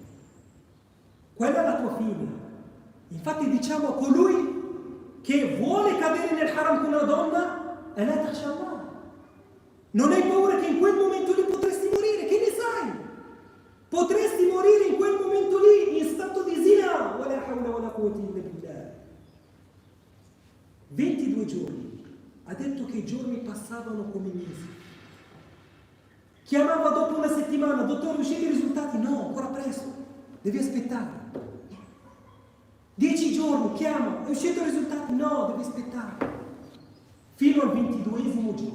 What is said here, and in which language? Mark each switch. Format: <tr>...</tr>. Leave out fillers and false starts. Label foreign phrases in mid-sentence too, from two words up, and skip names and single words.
<it>Qual è la tua fine? Infatti diciamo a colui che vuole cadere nel haram con una donna, e</it> <ar>لا تخشى الله.</ar> <it>Non hai paura che in quel momento lì potresti morire, che ne sai? Potresti morire in quel momento lì in stato di zina.</it> <ar>ولا حول ولا قوة إلا بالله.</ar> <it>22 giorni. Ha detto che i giorni passavano come mesi. Chiamava dopo una settimana, dottore, usciti i risultati? No, ancora presto. Devi aspettare. 10 giorni, chiama, è uscito i risultati? No, devi aspettare. Fino al 22esimo giorno.</it>